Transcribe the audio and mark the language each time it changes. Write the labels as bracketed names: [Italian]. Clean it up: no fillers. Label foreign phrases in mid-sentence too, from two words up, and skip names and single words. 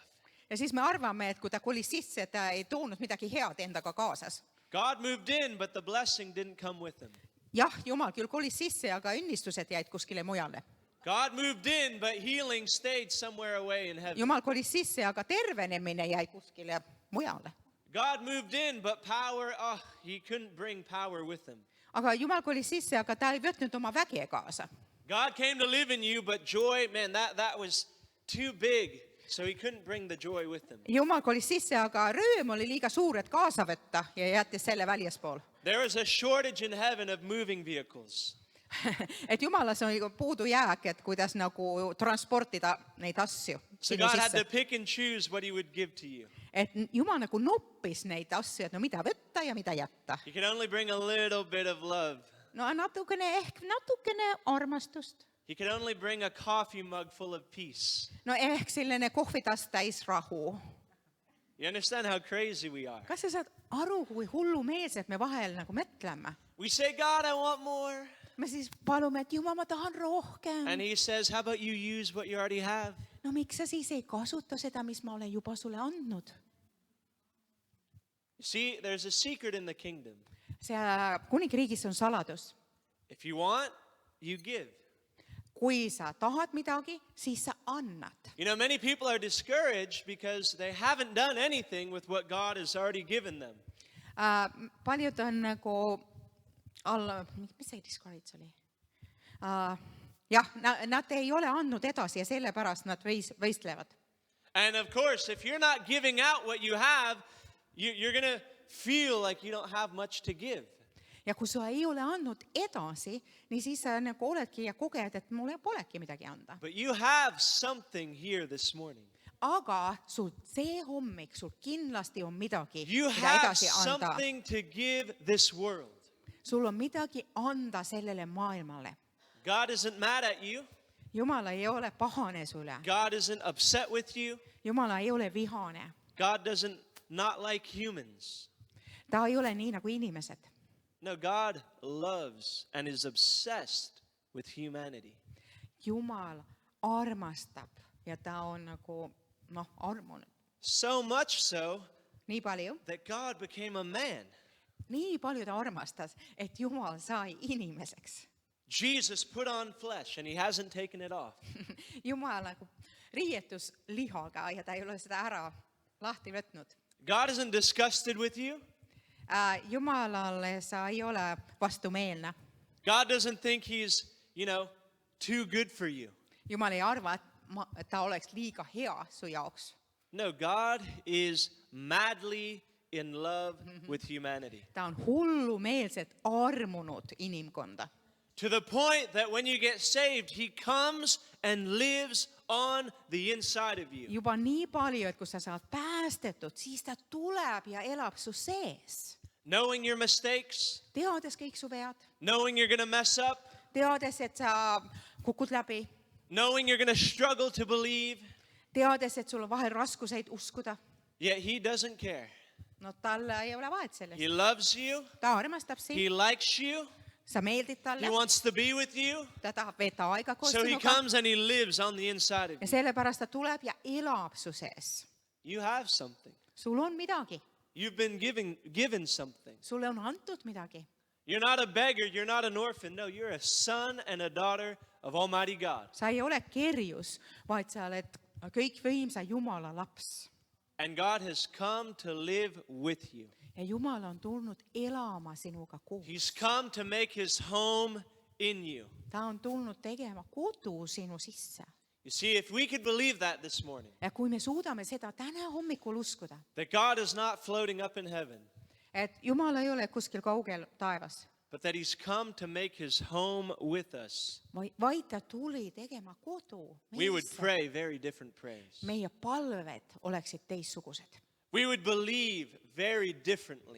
[Estonian] Ja siis me arvame, et kui ta kolis sisse, ta ei toonud midagi head endaga kaasas. [English] God moved in, but the blessing didn't come with him. [Estonian] Jah, Jumal küll kolis sisse, aga õnnistused jäid kuskile mujale. [English] God moved in, but healing stayed somewhere away in heaven. [Estonian] Jumal kolis sisse, aga tervenemine jäi kuskile mujale. [English] God moved in, but power, he couldn't bring power with him. [Estonian] Aga Jumal kolis sisse, aga ta ei võtnud oma väge kaasa. [English] God came to live in you, but joy, man, that was too big. So he couldn't bring the joy with him. [Estonian] Jumal kolis sisse, aga rööm oli liiga suur, et kaasa võtta ja jättis selle väljaspool. [English] There was a shortage in heaven of moving vehicles. [Estonian] Et Jumalas on puudu jääk, et kuidas nagu transportida neid asju [English] So [Estonian] sinu [English] God had to [Estonian] sisse. [English] pick and choose what he would give to you. [Estonian] Et Jumal nagu noppis neid asju, et no mida võtta ja mida jätta. [English] He could only bring a little bit of love. [Estonian] No natukene armastust. [English] He could only bring a coffee mug full of peace. [Estonian] No ehk selline kohvitass täis rahu. [English] You understand how crazy we are? [Estonian] Kas sa saad aru, kui hullumeelsed me vahel nagu mõtleme? [English] We say, God, I want more. [Estonian] Me siis palume, et Jumal, ma tahan rohkem. [English] And he says, how about you use what you already have? [Estonian] No miks sa siis ei kasuta seda, mis ma olen juba sulle andnud? [English] You see, there's a secret in the kingdom. [Estonian] See kuningriigis on saladus. [English] If you want, you give. [Estonian] Kui sa tahad midagi, siis sa annad. [English] You know, many people are discouraged because they haven't done anything with what God has already given them. [Estonian] Paljud on nagu mis see discourage oli? Jah, nad ei ole andnud edasi ja sellepärast nad võistlevad. [English] And of course, if you're not giving out what you have, you're going to feel like you don't have much to give. [Estonian] Ja kui sa ei ole andnud edasi, nii siis sa nagu oledki ja koged, et mul polegi midagi anda. [English] But you have something here this morning. [Estonian] Aga sul see hommik, sul kindlasti on midagi, [English] You [Estonian] mida [English] have [Estonian] edasi anda. [English] something to give this world. [Estonian] Sul on midagi anda sellele maailmale. [English] God isn't mad at you. [Estonian] Jumal ei ole pahane sulle. [English] God isn't upset with you. [Estonian] Jumal ei ole vihane. [English] God doesn't not like humans. [Estonian] Ta ei ole nii nagu inimesed. [English] No, God loves and is obsessed with humanity. [Estonian] Jumal armastab ja ta on nagu armunud. [English] So much so [Estonian] Nii palju, [English] that God became a man. [Estonian] nii palju ta armastas, et Jumal sai inimeseks. [English] Jesus put on flesh and he hasn't taken it off. [Estonian] Jumal nagu riietus lihaga ja ta ei ole seda ära lahti võtnud. [English] God isn't disgusted with you. [Estonian] Jumalale sa ei ole vastumeelne. [English] God doesn't think he's, too good for you. [Estonian] Jumal ei arva, et ta oleks liiga hea su jaoks. [English] No, God is madly in love with humanity. [Estonian] Ta on hullumeelselt armunud inimkonda. [English] To the point that when you get saved, he comes and lives on the inside of you. [Estonian] Juba nii palju, et kui sa saad päästetud, siis ta tuleb ja elab su sees. [English] Knowing your mistakes, [Estonian] Teades kõik su vead, [English] knowing you're going to mess up, [Estonian] teades, et sa kukud läbi, [English] knowing you're going to struggle to believe, [Estonian] teades, et sul on vahel raskuseid uskuda. [English] yet he doesn't care. [Estonian] No tal ei ole vahet sellest. [English] He loves you, [Estonian] Ta armastab sind, [English] he likes you, [Estonian] sa meeldid [English] he [Estonian] talle, [English] wants to be with you, [Estonian] ta tahab veeta aega koos [English] so he [Estonian] sinuga [English] comes and he lives on the inside of [Estonian] ja [English] you. [Estonian] sellepärast ta tuleb ja elab su sees. [English] You have something. [Estonian] Sul on midagi, [English] You've been given something. [Estonian] sulle on antud midagi. [English] You're not a beggar, you're not an orphan. No, you're a son and a daughter of Almighty God. [Estonian] Sa ei ole kerjus, vaid sa oled kõikvõimsa Jumala laps. [English] And God has come to live with you. [Estonian] Ja Jumal on tulnud elama sinuga koos. [English] He's come to make his home in you. [Estonian] Ta on tulnud tegema kodu sinu sisse. [English] You see, if we could believe that this morning, [Estonian] Ja kui me suudame seda täna hommikul uskuda, [English] that God is not floating up in heaven, [Estonian] et Jumal ei ole kuskil kaugel taevas, [English] but that he's come to make his home with us, [Estonian] vaid ta tuli tegema kodu [English] we would [Estonian] meisse. [English] pray very different prayers. [Estonian] Meie palved oleksid teistsugused [English] We would believe very differently.